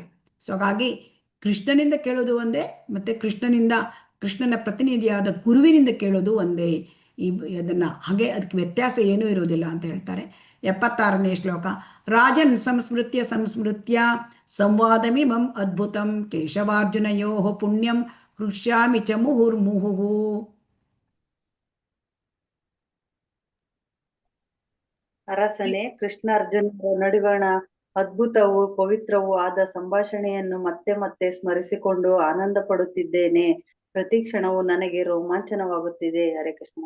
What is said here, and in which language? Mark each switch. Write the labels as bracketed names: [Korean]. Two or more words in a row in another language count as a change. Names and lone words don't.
[Kannada] ಸೊ ಹಾಗಾಗಿ ಕೃಷ್ಣನಿಂದ ಕೇಳೋದು ಒಂದೇ, ಮತ್ತೆ ಕೃಷ್ಣನ ಪ್ರತಿನಿಧಿಯಾದ ಗುರುವಿನಿಂದ ಕೇಳೋದು ಒಂದೇ. ಹಾಗೆ ಅದಕ್ಕೆ ವ್ಯತ್ಯಾಸ ಏನೂ ಇರುವುದಿಲ್ಲ ಅಂತ ಹೇಳ್ತಾರೆ. 76ನೇ ಶ್ಲೋಕ. [Sanskrit] ರಾಜನ್ ಸಂಸ್ಮೃತ್ಯ ಸಂವಾದಮಿಮಂ ಅದ್ಭುತಂ ಕೇಶವಾರ್ಜುನಯೋ ಪುಣ್ಯಂ ಹೃಷ್ಯಾಮಿ ಚ ಮುಹುರ್ಮುಹುಃ. [Kannada] ಅರಸನೇ, ಕೃಷ್ಣ ಅರ್ಜುನರ ನಡುವಣ ಅದ್ಭುತವೂ ಪವಿತ್ರವೂ ಆದ ಸಂಭಾಷಣೆಯನ್ನು ಮತ್ತೆ ಮತ್ತೆ ಸ್ಮರಿಸಿಕೊಂಡು ಆನಂದ ಪಡುತ್ತಿದ್ದೇನೆ. ಪ್ರತಿ ಕ್ಷಣವೂ ನನಗೆ ರೋಮಾಂಚನವಾಗುತ್ತಿದೆ. ಹರೇ ಕೃಷ್ಣ.